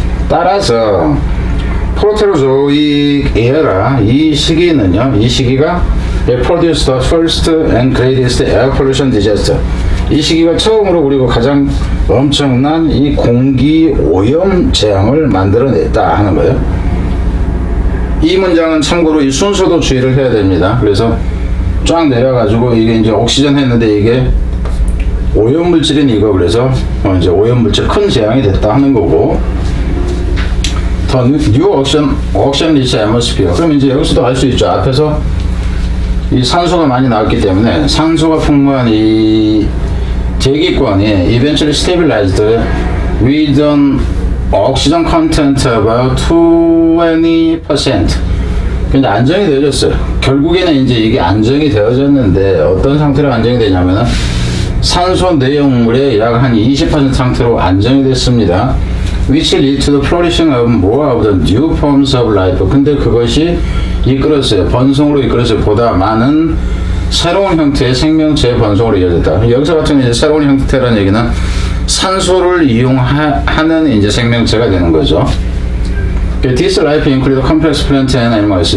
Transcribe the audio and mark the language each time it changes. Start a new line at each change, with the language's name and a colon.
Korean: 따라서 프로테로조익 에라 이 시기는요, 이 시기가
English: produced the first and greatest air pollution disaster.
Korean: 이 시기가 처음으로 그리고 가장 엄청난 이 공기 오염 재앙을 만들어냈다 하는 거예요. 이 문장은 참고로 이 순서도 주의를 해야 됩니다. 그래서 쫙 내려가지고 이게 이제 옥시전 했는데 이게 오염물질인 이거 그래서 이제 오염물질 큰 재앙이 됐다 하는 거고, 더 뉴 옥션 리치 애트모스피어. 그럼 이제 여기서도 알 수 있죠. 앞에서 이 산소가 많이 나왔기 때문에 산소가 풍부한 이 대기권이
English: eventually stabilized with an oxygen content about 20%.
Korean: 근데 안정이 되어졌어요. 결국에는 이제 이게 안정이 되어졌는데 어떤 상태로 안정이 되냐면은 산소 내용물의 약 한 20% 상태로 안정이 됐습니다.
English: Which lead to the flourishing of more of the new forms of life.
Korean: 근데 그것이 이끌었어요. 번성으로 이끌었어요. 보다 많은 새로운 형태의 생명체의 번성으로 이어졌다. 여기서 같은 이제 새로운 형태라는 얘기는 산소를 이용하는 이제 생명체가 되는 거죠.
English: This life include complex plant and animals.